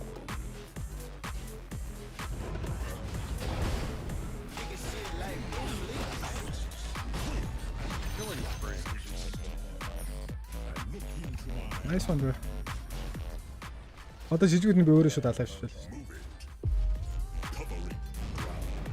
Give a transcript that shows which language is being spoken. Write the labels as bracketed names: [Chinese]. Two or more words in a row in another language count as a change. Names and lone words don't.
[English] Nice one bro. [Mongolian] Одоо жижигүүд нь би өөрөө шууд алаа шүү. [English] Covering ground.